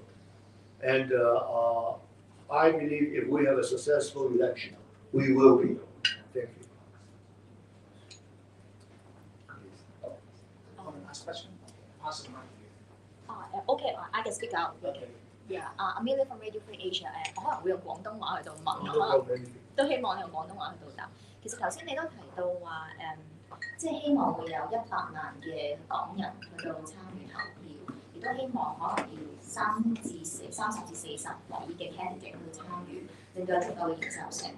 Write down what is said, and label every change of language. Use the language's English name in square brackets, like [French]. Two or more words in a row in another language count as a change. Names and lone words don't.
[English] And I believe if we have a successful election, we will be. Thank you. Last question. Pass the mic. Okay, I can speak out. Okay. Yeah, Amelia from Radio Free Asia。 [Cantonese] 我可能會用廣東話去到問，可能都希望你用廣東話去到答。其實頭先你都提到話即係希望會有100萬嘅港人去到參與投票，亦都希望可能要30至40位嘅 candidate 去參與，令到有足夠嘅認受性。